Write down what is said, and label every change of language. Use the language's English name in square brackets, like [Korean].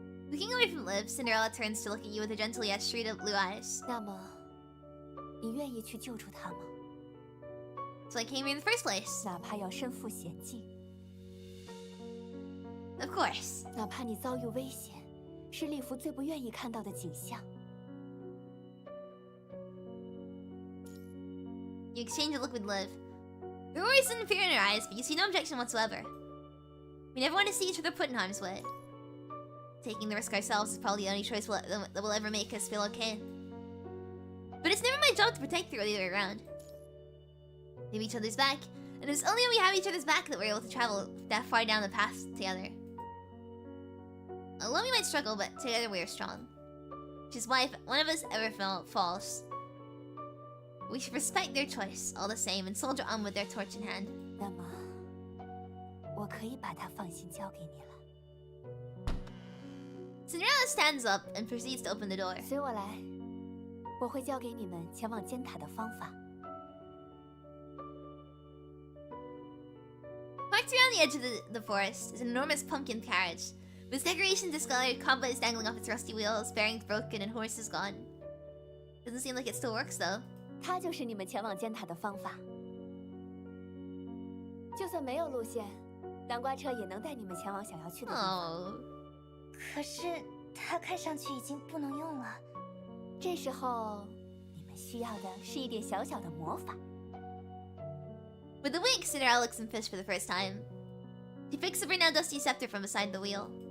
[English] Looking away from Liv, Cinderella turns to look at you with a gentle yet shrewd blue eyes. [Chinese] 那么，你愿意去救出他吗？ [English] So I came here in the first place. [Chinese] 哪怕要身负险境， [English] Of course. [Chinese] 哪怕你遭遇危险，是丽芙最不愿意看到的景象。 [English] You exchange a look with Liv. There always some fear in her eyes, but you see no objection whatsoever. We never want to see each other put in harm's way. Taking the risk ourselves is probably the only choice that will ever make us feel okay. But it's never my job to protect you or the other way around. We have each other's back, and it's only when we have each other's back that we're able to travel that far down the path together. Alone we might struggle, but together we are strong. Which is why if one of us ever falls, we should respect their choice all the same and soldier on with their torch in hand. [Chinese] 那么，我可以把它放心交给你了。 [English] Cinderella stands up and proceeds to open the door. [Chinese] 随我来，我会教给你们前往尖塔的方法。 [English] Parked around the edge of the forest is an enormous pumpkin carriage, with its decorations discolored, cobwebs dangling off its rusty wheels, bearings broken, and horses gone. Doesn't seem like it still works though. [Chinese] 它就是你们前往尖塔的方法。就算没有路线，南瓜车也能带你们前往想要去的地方。可是它看上去已经不能用了。这时候，你们需要的是一点小小的魔法。 [English] With a wink, Cinderella looks and fish for the first time. She picks up her now dusty scepter from beside the wheel.